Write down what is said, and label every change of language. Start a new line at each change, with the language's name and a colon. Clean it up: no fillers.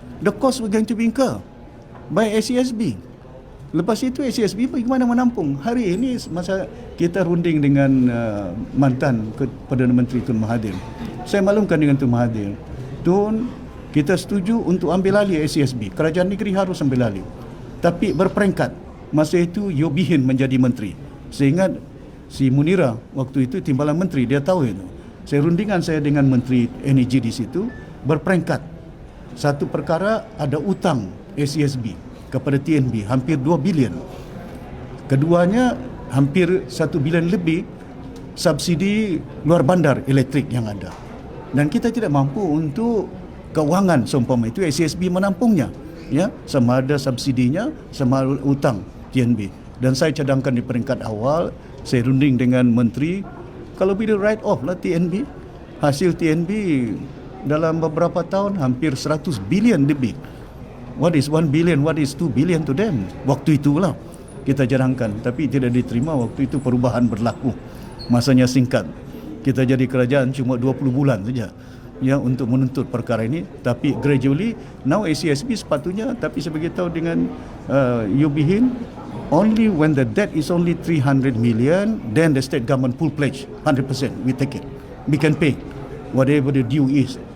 English: The cost will going to be incurred by ACSB.
Malay: Lepas itu ACSB bagaimana menampung? Hari ini masa kita runding dengan mantan Perdana Menteri Tun Mahathir, saya maklumkan dengan Tun Mahathir, Tun, kita setuju untuk ambil alih ACSB. Kerajaan negeri harus ambil alih. Tapi berperingkat. Masa itu Yobihin menjadi menteri. Saya ingat si Munira waktu itu timbalan menteri, dia tahu itu. Rundingan saya dengan Menteri Energi di situ berperingkat. Satu perkara, ada utang ACSB kepada TNB hampir 2 bilion. Keduanya hampir 1 bilion lebih subsidi luar bandar elektrik yang ada. Dan kita tidak mampu untuk keuangan seumpama itu ACSB menampungnya. Ya, sama ada subsidinya, sama utang TNB. Dan saya cadangkan di peringkat awal, saya runding dengan menteri, kalau bila write off lah TNB, hasil TNB dalam beberapa tahun hampir 100 bilion lebih.
English: What is 1 billion, what is 2 billion to them?
Malay: Waktu itulah kita cadangkan, tapi tidak diterima. Waktu itu perubahan berlaku, masanya singkat. Kita jadi kerajaan cuma 20 bulan saja ya untuk menuntut perkara ini, tapi
English: gradually now
Malay: ACSB sepatutnya, tapi sebagai tahu dengan Yobihin,
English: only when the debt is only 300 million, then the state government full pledge 100%, we take it, we can pay whatever the due is.